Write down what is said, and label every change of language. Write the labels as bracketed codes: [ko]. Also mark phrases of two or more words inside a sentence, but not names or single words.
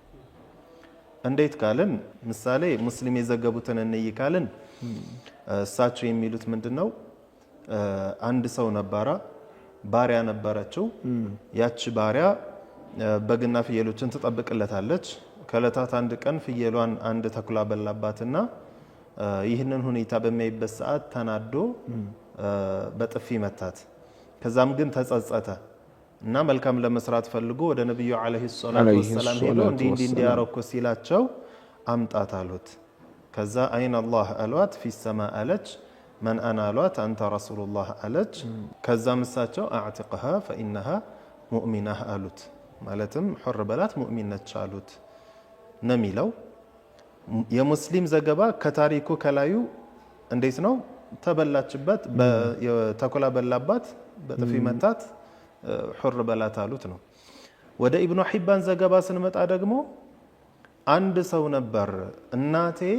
[am] እንዴት ካልን ምሳሌ ሙስሊም የዘገቡትን እንይካልን እሳቸው የሚሉት ምንድነው አንድ ሰው ነበረ ባሪያ ነበረችው ያቺ ባሪያ በግና ፍየሎችን ትጠብቅለታለች ከለታት አንድ ቀን ፍየሏን አንድ ተኩላ በላባትና ይህንን ሁኔታ በሚያይበት ሰዓት ተናዶ በጥፊ መታት ከዛም ግን ተጸጸተ እና መልካም ለመስራት ፈልጎ ወደ ነብዩ [ar] عليه الصلاة والسلام [am] ሄዶ እንዲያረኩ ሲላቸው አምጣት አሉት ከዛ [ar] أين الله [am] አሏት [ar] في السماء [am] አለች [ar] من انا [am] አሏት አንተ ረሱላህ አለች ከዛ ምሳቸው [ar] اعتقها فانها مؤمنه [am] አሉት ማለትም حر በላት ሙእሚን ነች አሉት ነሚለው የሙስሊም ዘገባ ከታሪኩ ከላዩ እንዴት ነው ተበላችበት ተኮላ በላባት በጥፊ መታት حر በላት አሉት ነው ወደ ኢብኑ ሒባን ዘገባ ስንመጣ ደግሞ አንድ ሰው ነበር እናቴ